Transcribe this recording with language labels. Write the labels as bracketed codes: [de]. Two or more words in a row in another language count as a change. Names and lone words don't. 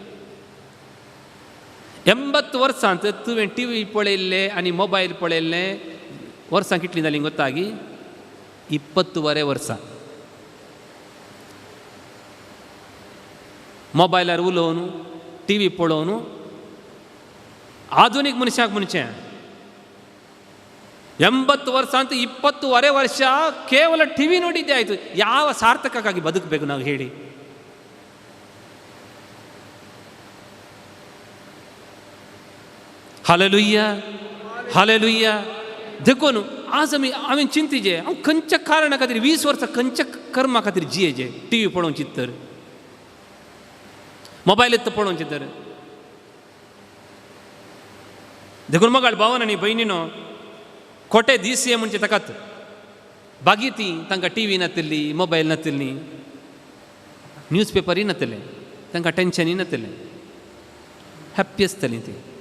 [kok] 80 वर्सांत तुवें टी व्ही पळयल्ले आनी मोबायल पळयल्ले वर्सां कितलीं जालीं गोत्ता गी? 20 वर्सां. मोबायलार उलोवन टी व्ही पळोवन आधुनीक मनशाक म्हणचें [kn] 80 ವರ್ಷ 20 ವರ್ಷ ಕೇವಲ ಟಿವಿ ನೋಡಿದ್ದೆ ಆಯಿತು. ಯಾವ ಸಾರ್ಥಕಕ್ಕಾಗಿ ಬದುಕಬೇಕು ನಾವು ಹೇಳಿ? [kok] हालेलुया हालेलुया. देखो न्हू आज हांवें चिंतिजे हांव खंयच्या कारणा खातीर 20 वर्सां खंयच्या कर्मा खातीर जियेजे? टी व्ही पळोवन चित्तर, मोबायल पळोवन चित्तर. देखून मगाळ भावान आनी भयणीनो खोटे दीस ये म्हणजे ताकात बागी ती तांकां टी व्ही नासली, मोबायल नासली, न्यूज पेपरूय नासले, तांकां टेन्शनूय नासलें, हॅप्पी आसतलीं ती.